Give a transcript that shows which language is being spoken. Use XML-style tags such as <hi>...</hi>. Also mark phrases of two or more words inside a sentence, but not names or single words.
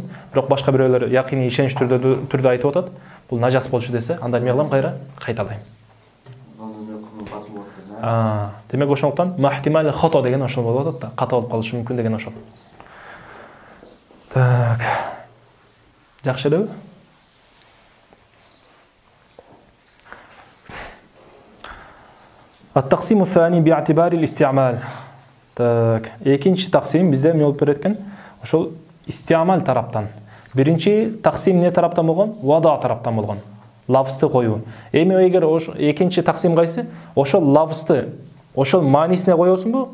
<ky>Бирок башка бирөөлөр якыний ишенич түрдө айтып атат, бул нажас болчу десе, анда эмне кылам кайра? Кайталайм. Демек ошондуктан</ky> <ar>محتمل الخطأ</ar> <ky>деген ошол болуп атат да, ката болуп калышы мүмкүн деген ошол. Так. Жакшы элеби?</ky> <ar>التقسيم الثاني باعتبار الاستعمال.</ar> <ky>Так, экинчи таксим бизде эмне болуп берет экен? Ошол истиамал тараптан. Биринчи таксим эмне тараптан болгон? Вада тараптан болгон. Лафзды коюу. Эми эгер экинчи таксим кайсы? Ошол лафзды, ошол маанисине коесуңбу?</ky>